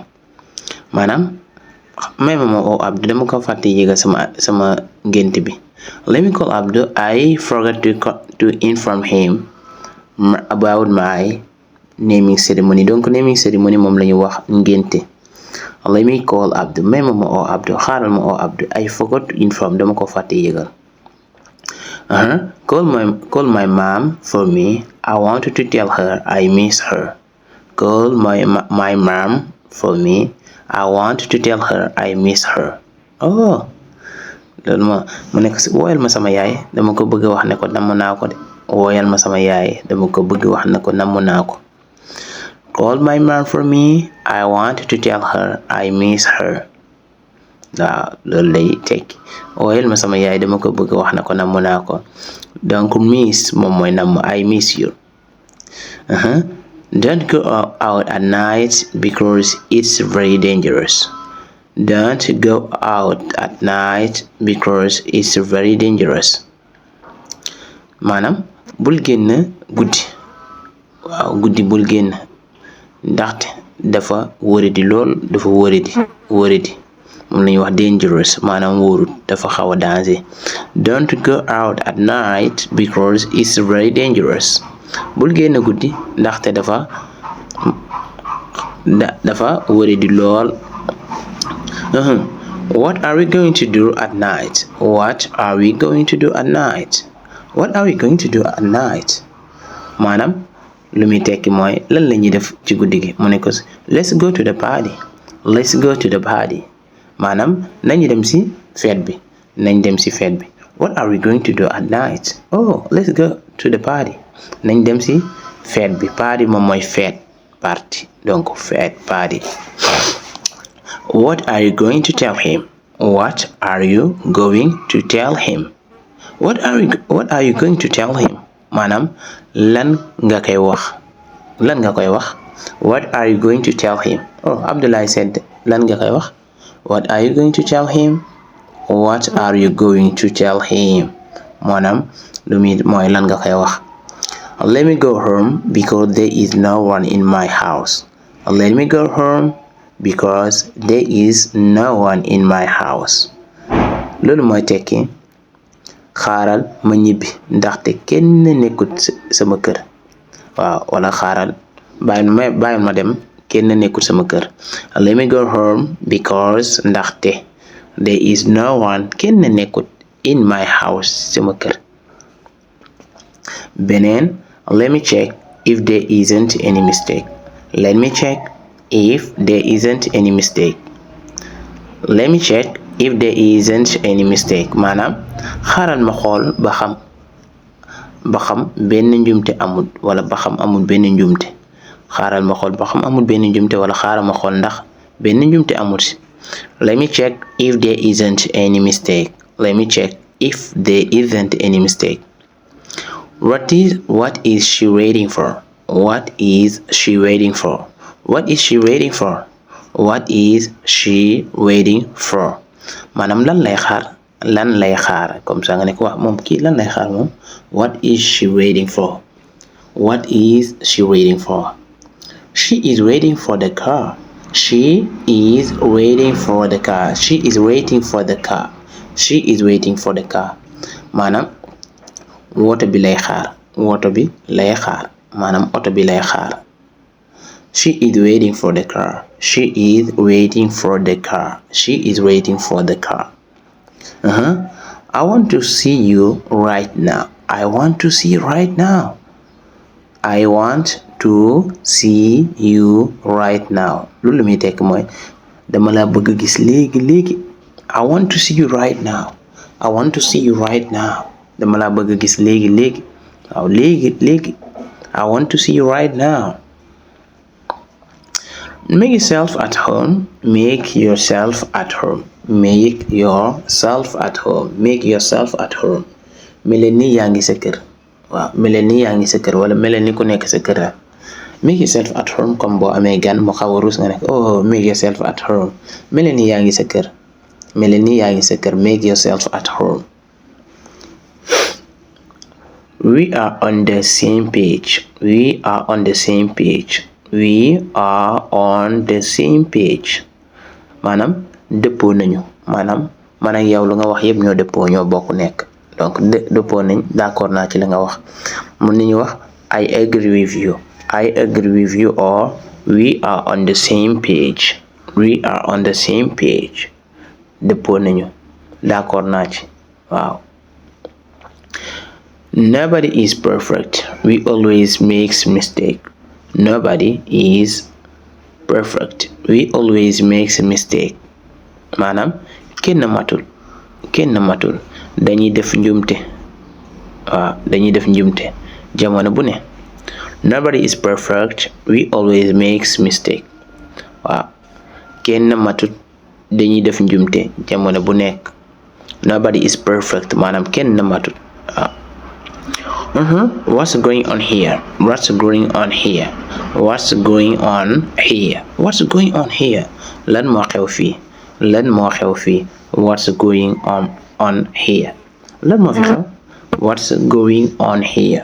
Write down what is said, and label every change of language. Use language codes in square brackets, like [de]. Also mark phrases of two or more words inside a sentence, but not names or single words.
[wo] maanaam may ma oo Abdul dama ko fàtte yéega sama ngént bi. [en] Let me call Abdul. I forgot to inform him about my naming ceremony. [wo] Donc [en] naming ceremony [wo] moom la ñu wax ngénte. [en] Let me call Abdul. [wo] may ma oo Abdul. xaaral ma oo Abdul. [en] I forgot to inform [wo] dama ko fàtte yégal. [en] Call my mom for me. I wanted to tell her I miss her. Call my mom for me. I wanted to tell her I miss her. [wo] Oh loolu mu nekk si woyal ma sama yaay dama ko bëgg wax ne ko namm naa ko de. woyal ma sama yaay dama ko bëgg wax ne ko namm naa ko. [en] Call my mom for me. I wanted to tell her I miss her. [wo] waaw loolu lay tekki. woyal ma sama yaay dama ko bëgg wax ne ko namm naa ko. donc miss moom mooy namm. [en] I miss you. Don't go out at night because it's very dangerous. Don't go out at night because it's very dangerous. [wo] maanaam bul génn guddi. waaw guddi bul génn ndaxte dafa wóoradi lool. dafa wóoradi moom la ñuy wax dangerous maanaam wóorut dafa xaw a danger. [en] Don't go out at night because it's very dangerous. [wo] bul génn guddi ndaxte dafa wari di lool. [en] What are we going to do at night? What are we going to do at night? What are we going to do at night? [wo] maanaam lu muy tekki mooy lan la ñuy def ci guddi gi. mu ne ko [en] let's go to the party. Let's go to the party. [wo] maanaam nañu dem ci fête bi. nañ dem ci fête bi. [en] What are we going to do at night? Oh, let's go to the party. [wo] nañ dem ci fête bi. Party moom mooy fête. Party donc fête party. [en] What are you going to tell him? What are you going to tell him? What are you going to tell him? [wo] maanaam lan nga koy wax. lan nga koy wax. [en] What are you going to tell him? [wo] Oh, Abdullah said lan nga koy wax. [en] What are you going to tell him? What are you going to tell him? [wo] maanaam lu muy mooy lan nga koy wax. [en] Let me go home because there is no one in my house. Let me go home because there is no one in my house. [wo] loolu mooy tekki xaaral ma ñibbi ndaxte kenn nekkut sama kër. waaw wala xaaral bàyyil ma dem kenn nekkut sama kër. [en] Let me go home because ndaxte there is no one [wo] kenn nekkut [en] in my house [wo] sama kër. [en] beneen let me check if there isn't any mistake. Let me check if there isn't any mistake. Let me check if there isn't any mistake. [wo] maanaam xaaral ma xool ba xam benn njumte amul wala ba xam amul benn njumte. xaaral ma xool ba xam amul benn njumte wala xaaral ma xool ndax benn njumte amul si. [en] Let me check if there isn't any mistake. Let me check if there isn't any mistake. What is she waiting for? What is she waiting for? What is she waiting for? What is she waiting for? [wo] maanaam lan lay xaar [fr] comme ça [wo] nga ne ko wax moom kii lan lay xaar moom. [en] What is she waiting for? What is she waiting for? She is waiting for the car. She is waiting for the car. She is waiting for the car. She is waiting for the car. [wo] maanaam woto bi lay xaar. maanaam oto bi lay xaar. [en] She is waiting for the car. She is waiting for the car. She is waiting for the car. I want to see you right now. I want to see you right now. I want to see you right now. [wo] loolu muy tekk mooy dama la bëgg gis léegi. [en] I want to see you right now. I want to see you right now. [wo] dama la bëgg gis léegi. waaw léegi. [en] I want to see you right now. Make yourself at home. Make yourself at home. Make yourself at home. Make yourself at home. [wo] mel ni yaa ngi sa kër. waaw mel ni yaa ngi sa kër wala mel ni ku nekk sa kër. [en] Make yourself at home [wo] comme boo amee gan mu xaw a ruus nga ne oh [en] make yourself at home. [wo] mel ni yaa ngi sa kër. mel ni yaa ngi sa kër. [en] Make yourself at home. We are on the same page. We are on the same page. We are on the same page. [wo] maanaam dëppoo nañu. maanaam man ak yow lu nga wax yëpp ñoo dëppoo ñoo bokk nekk. donc dëppoo nañ d'accord naa ci la nga wax. mën nañu wax [en] I agree with you. I agree with you or we are on the same page. We are on the same page. [wo] dëppoo nañu d'accord naa ci waaw. [en] Nobody is perfect. We always make mistakes. Nobody is perfect. We always make mistakes. [wo] maanaam kenn matul. dañuy def njumte. waaw dañuy def njumte jamono bu ne. [en] Nobody is perfect. We always make mistakes. [wo] waaw kenn matut dañuy def njumte jamono bu nekk. [en] Nobody is perfect [wo] maanaam kenn matut. [en] What's going on here? What's going on here? What's going on here? What's going on here? [wo] lan moo xew fii. [en] What's going on here? [wo] lan moo fi xew. [en] What's going on here?